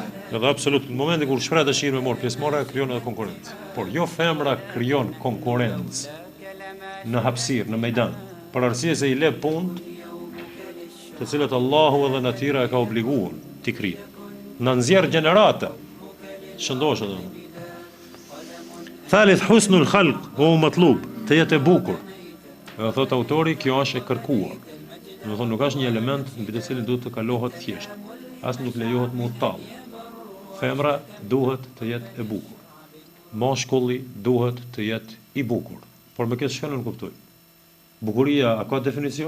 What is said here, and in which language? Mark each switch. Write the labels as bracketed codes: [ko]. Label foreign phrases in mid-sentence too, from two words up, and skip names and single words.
[sq] Edhe absolut në momentin kur shpreh dëshirë me marrë pjesëmarrje, krijon edhe konkurrencë. Por jo femra krijon konkurrencë në hapësirë, në mejdan, për arsye se i le punë të cilat Allahu edhe natyra e ka obliguar t'i krijë. Në nxjerr gjenerata shëndosh edhe. [ar] ثالث حسن الخلق ومطلوب, [sq] të jetë e bukur. Edhe thot autori, kjo është e kërkuar. Do të thonë nuk është një element mbi të cilin duhet të kalohet thjesht. As nuk lejohet mu tall. Femra duhet të jetë e bukur. Mashkulli duhet të jetë i bukur. Por me këtë shkallë nuk kuptoj. Bukuria a ka definicion?